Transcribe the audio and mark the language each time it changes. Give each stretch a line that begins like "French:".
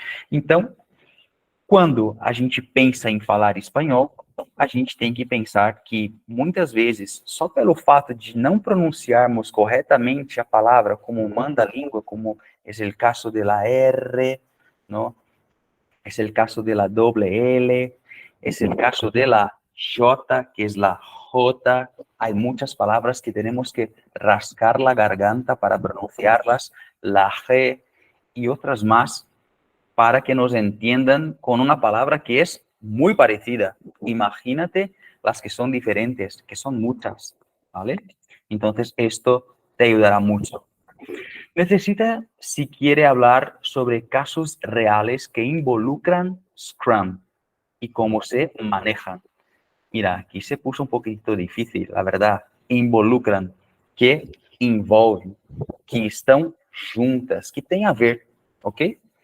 Portuguese: Então, quando a gente pensa em falar espanhol, a gente tem que pensar que muitas vezes, só pelo fato de não pronunciarmos corretamente a palavra como manda a língua, como é o caso de
Spanish: la R, ¿no? Es el caso de la doble L, es el caso de la J, que es la J. Hay muchas palabras que tenemos que rascar la garganta para pronunciarlas, la G y otras más para que nos entiendan con una palabra que es muy parecida. Imagínate las que son diferentes, que son muchas, ¿vale? Entonces esto te ayudará mucho. Necesita, si quiere hablar sobre casos reales que involucran Scrum y cómo se manejan. Mira, aquí se puso un poquito difícil, la verdad.
Portuguese: Involucran, que envolvem, que estão juntas, que tem a ver, ¿ok?